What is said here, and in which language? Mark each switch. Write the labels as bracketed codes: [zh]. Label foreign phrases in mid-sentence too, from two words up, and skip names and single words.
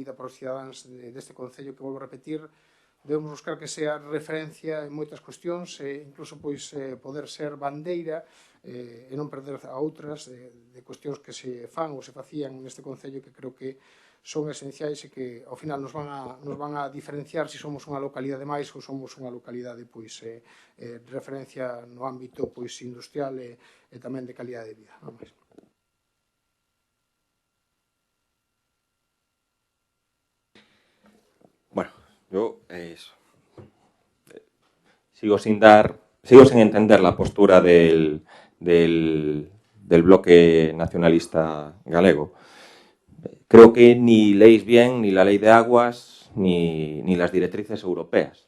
[gl] vida para os cidadáns deste concello que, volvo a repetir, debemos buscar que sea referencia en moitas cuestións e incluso pois poder ser bandeira e non perder a outras de cuestións que se fan ou se facían neste concello que creo que son esenciais e que ao final nos van a diferenciar se somos unha localidade máis ou somos unha localidade pois referencia no ámbito pois industrial e tamén de calidade de vida. Non máis. [es] Bueno, yo sigo sin entender la postura del bloque nacionalista galego. Creo que ni leéis bien ni la ley de aguas ni las directrices europeas.